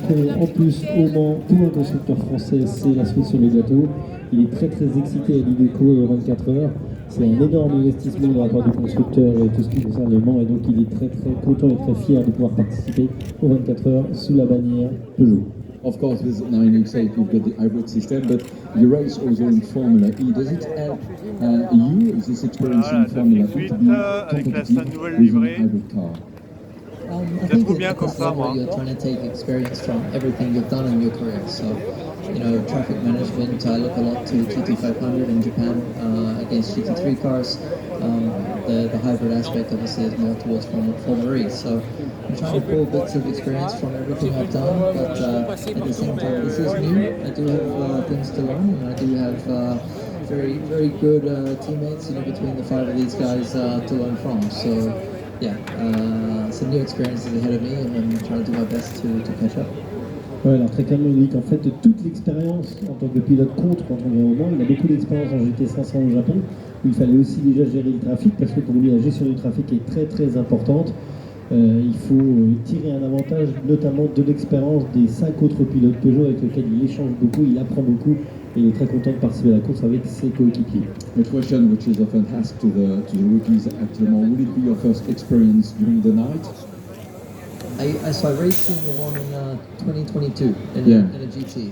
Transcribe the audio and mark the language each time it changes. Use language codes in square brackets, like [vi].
[fr] Courir en plus au Mans pour un constructeur français, c'est la cerise sur le gâteau. Il est très très excité à l'idée de courir aux 24 heures. C'est un énorme investissement de la part du constructeur et tout ce qui concerne le Mans, et donc il est très très content et très fier de pouvoir participer aux 24 heures sous la bannière Peugeot. [en] Of course, now you say you've got the hybrid system, but you race also in Formula E. Does it help you, this experience in Formula E, to be competitive with a hybrid car? [fr] Vous êtes trop bien comme ça, moi. [en] You're trying to take experience from everything you've done in your career. So, traffic management, I look a lot to GT500 in Japan against GT3 cars. The hybrid aspect obviously is more towards Formula E. So I'm trying to pull bits of experience from everything I've done, but at the same time, this is new. I do have things to learn, and I do have very, very good teammates, between the 5 of these guys to learn from. So yeah, some new experiences ahead of me, and I'm trying to do my best to catch up. [fr] Ouais, alors très clairement, il dit qu'en fait, toute l'expérience en tant que pilote contre en tant que moment, il a beaucoup d'expérience en GT500 au Japon, où il fallait aussi déjà gérer le trafic, parce que pour lui, la gestion du trafic est très très importante. Il faut tirer un avantage, notamment de l'expérience des 5 autres pilotes Peugeot avec lesquels il échange beaucoup, il apprend beaucoup, et il est très content de participer à la course avec ses coéquipiers. [en] A question which is often asked to the rookies at Le Mans, will it be your first experience during the night? So I raced in Le Mans in 2022 in a GT.